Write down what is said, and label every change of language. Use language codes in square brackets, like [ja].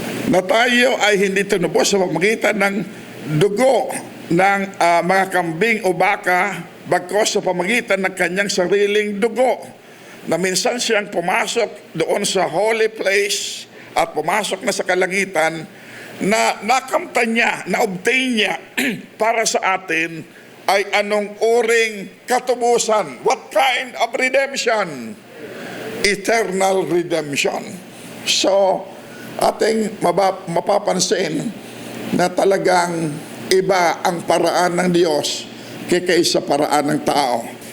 [tl] na tayo ay hindi tinubos sa pamamagitan ng dugo ng mga kambing o baka, bagkos sa pamamagitan ng kanyang sariling dugo, na minsan siyang pumasok doon sa holy place at pumasok na sa kalangitan, na nakamtan niya, na-obtain niya para sa atin ay anong uring katubusan. [en] What kind of redemption? Eternal redemption. [tl] So, ating mapapansin na talagang iba ang paraan ng Diyos kaysa paraan ng tao.